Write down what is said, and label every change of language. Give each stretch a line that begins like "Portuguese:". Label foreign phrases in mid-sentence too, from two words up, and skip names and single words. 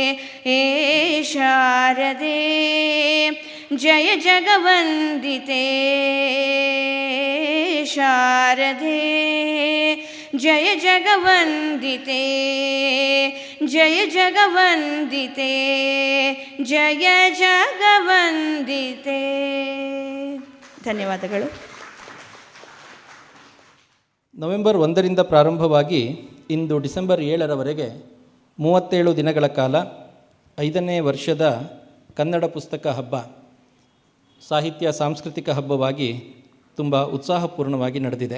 Sanskrit: शारदे जय जगवन्दिते शारदे जय जगवन्दिते जय जगवन्दिते जय जगवन्दिते ಧನ್ಯವಾದಗಳು.
Kannada: ನವೆಂಬರ್ 1ರಿಂದ ಪ್ರಾರಂಭವಾಗಿ ಇಂದು ಡಿಸೆಂಬರ್ 7ರವರೆಗೆ 37 ದಿನಗಳ ಕಾಲ 5ನೇ ವರ್ಷದ ಕನ್ನಡ ಪುಸ್ತಕ ಹಬ್ಬ ಸಾಹಿತ್ಯ ಸಾಂಸ್ಕೃತಿಕ ಹಬ್ಬವಾಗಿ ತುಂಬ ಉತ್ಸಾಹಪೂರ್ಣವಾಗಿ ನಡೆದಿದೆ.